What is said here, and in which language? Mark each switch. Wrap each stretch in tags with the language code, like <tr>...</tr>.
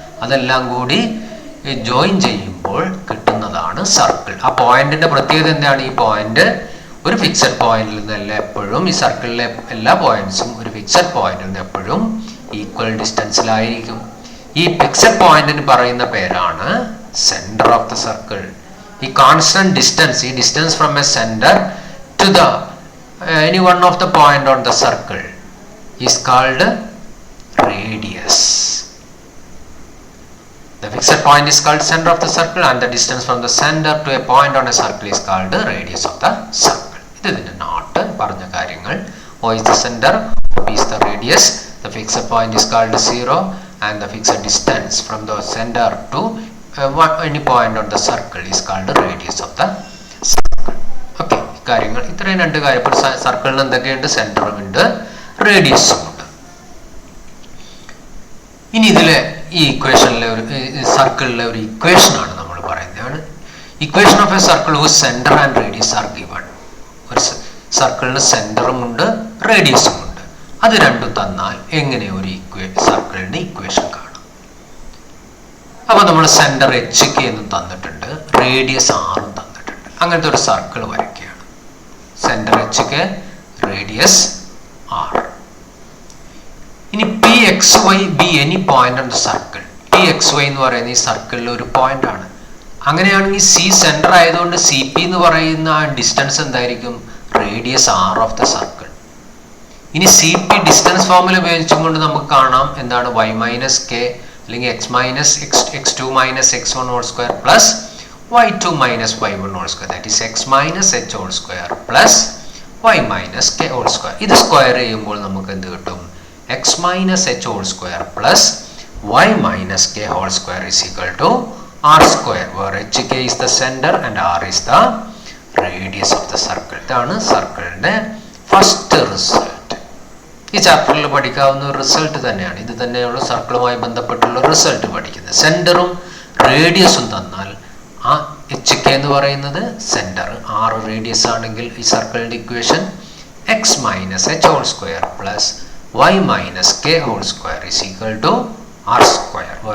<ml>അതെല്ലാം കൂടി ജോയിൻ ചെയ്യുമ്പോൾ കിട്ടുന്നതാണ് സർക്കിൾ. ആ പോയിന്റിന്റെ പ്രത്യേകത എന്താണ്? ഈ പോയിന്റ് ഒരു ഫിക്സഡ് പോയിന്റിൽ നിന്നല്ല എപ്പോഴും, ഈ സർക്കിളിലെ എല്ലാ പോയിന്റ്സും ഒരു ഫിക്സഡ് പോയിന്റിൽ നിന്ന് എപ്പോഴും ഈക്വൽ ഡിസ്റ്റൻസിലായിരിക്കും. ഈ ഫിക്സഡ് പോയിന്റിന് പറയുന്ന പേരാണ് സെന്റർ ഓഫ് ദ സർക്കിൾ.</ml> <en>ഈ constant distance, ഈ distance from a centre to the any one of the point on the circle is called radius. The fixed point is called center of the circle and the distance from the center to a point on a circle is called the radius of the circle.</en> <ml>ഇതിന്റെ not പറഞ്ഞ കാര്യങ്ങൾ.</ml> <en>O is the center, P is the radius, the fixed point is called 0 and the fixed distance from the center to any point on the circle is called the radius of the circle.</en> <ml>Okay, കാര്യങ്ങൾ ഇത്രയും രണ്ട് കാര്യം. ഇപ്പോൾ സർക്കിളിന് എന്തൊക്കെയുണ്ട്? സെന്ററും ഉണ്ട്, റേഡിയസും ഉണ്ട്. ഇനി ഇതിലെ ഈ ഇക്വേഷനിലെ ഒരു സർക്കിളിലെ ഒരു ഇക്വേഷനാണ് നമ്മൾ പറയുന്നതാണ്.</ml> <en>Equation of a circle whose centre and radius are given.</en> <ml>ഒരു സർക്കിളിന് സെന്ററും ഉണ്ട്, റേഡിയസും ഉണ്ട്. അത് രണ്ടും തന്നാൽ എങ്ങനെ ഒരു സർക്കിളിന്റെ ഇക്വേഷൻ കാണാം? അപ്പോൾ നമ്മൾ സെന്റർ HK എന്നും തന്നിട്ടുണ്ട്, റേഡിയസ് R തന്നിട്ടുണ്ട്. അങ്ങനത്തെ ഒരു സർക്കിൾ വരയ്ക്കുകയാണ്. Centre HK, radius R. ഇനി</ml> <en>PXY be any point on the circle.</en> <ml>PXY എന്ന് പറയുന്ന ഈ സർക്കിളിൽ ഒരു പോയിന്റ് ആണ്. അങ്ങനെയാണെങ്കിൽ C സെന്റർ ആയതുകൊണ്ട് CP എന്ന് പറയുന്ന ആ ഡിസ്റ്റൻസ് എന്തായിരിക്കും? Radius R of the circle. ഇനി CP ഡിസ്റ്റൻസ് ഫോർമുല ഉപയോഗിച്ചുകൊണ്ട് നമുക്ക് കാണാം എന്താണ്?</ml> <en>y minus k അല്ലെങ്കിൽ x2 minus x1 whole square plus y2 minus y1 whole square, that is x minus h whole square plus y minus k whole square.</en> <ml>ഇത് square ചെയ്യുമ്പോൾ നമുക്ക് എന്ത് കിട്ടും?</ml> <en>x minus h whole square plus y minus k whole square is equal to r square, where hk is the center and r is the radius of the circle.</en> <ml>ഇതാണ് സർക്കിളിന്റെ first result. ഈ ചാപ്റ്ററിൽ പഠിക്കാവുന്ന ഒരു result തന്നെയാണ്. ഇത് തന്നെയുള്ള സർക്കിളുമായി ബന്ധപ്പെട്ടുള്ള result പഠിക്കുന്നത്. സെന്ററും റേഡിയസും തന്നാൽ ആ HK എന്ന് പറയുന്നത് സെന്റർ, R റേഡിയസ് ആണെങ്കിൽ ഈ സർക്കിളിന്റെ equation</ml> <en>x മൈനസ് h whole square plus y minus k whole square is equal to r square.</en>